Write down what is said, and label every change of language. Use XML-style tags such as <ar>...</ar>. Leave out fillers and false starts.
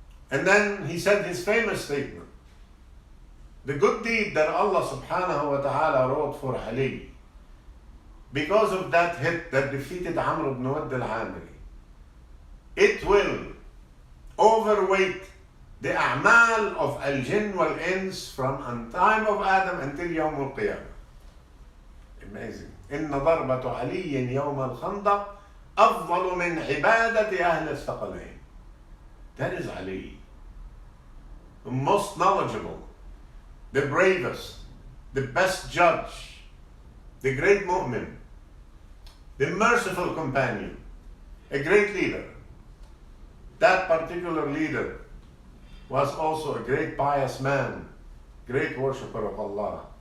<en>And then he said his famous statement, the good deed that Allah subhanahu wa ta'ala wrote for Ali, because of that hit that defeated Amr ibn Wudd al-Amiri, it will overweight the a'mal of al-jinn wal-ins from time of Adam until Yawm al-Qiyamah. Amazing.</en> <ar>إن ضربة علي يوم الخندق أفضل من عبادة أهل الثقلين.</ar> <en>That is Ali, the most knowledgeable, the bravest, the best judge, the great mu'min, the merciful companion, a great leader, That particular leader was also a great pious man, great worshipper of Allah.</en>